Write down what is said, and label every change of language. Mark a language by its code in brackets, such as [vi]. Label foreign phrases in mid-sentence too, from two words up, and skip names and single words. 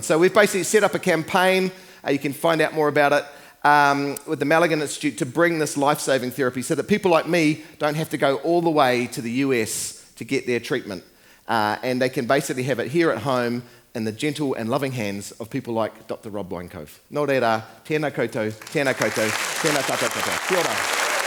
[en] So we've basically set up a campaign, you can find out more about it, with the Malligan Institute to bring this life-saving therapy so that people like me don't have to go all the way to the US to get their treatment. And they can basically have it here at home in the gentle and loving hands of people like Dr. Rob Winecove. [mi] No.8 Re, tēnā koutou, tēnā koutou, tēnā tātou katoa. Kia ora.